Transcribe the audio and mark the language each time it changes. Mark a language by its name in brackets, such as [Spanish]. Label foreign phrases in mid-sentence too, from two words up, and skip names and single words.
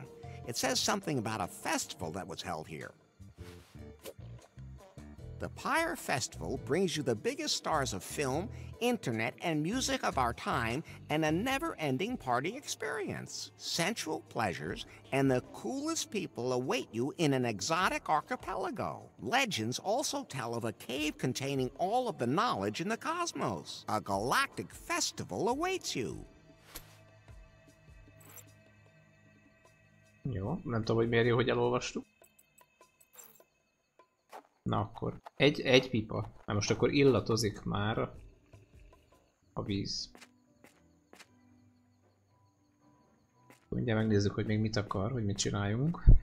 [English] It says something about a festival that was held here. The Pyre Festival brings you the biggest stars of film, internet, and music of our time, and a never-ending party experience. Sensual pleasures and the coolest people await you in an exotic archipelago. Legends also tell of a cave containing all of the knowledge in the cosmos. A galactic festival awaits you. [Hungarian] Jó, nem tudom, hogy miért jó, hogy elolvastuk. Na akkor, egy pipa. Mert most akkor illatozik már a víz. Mindjárt megnézzük, hogy még mit akar, hogy mit csináljunk.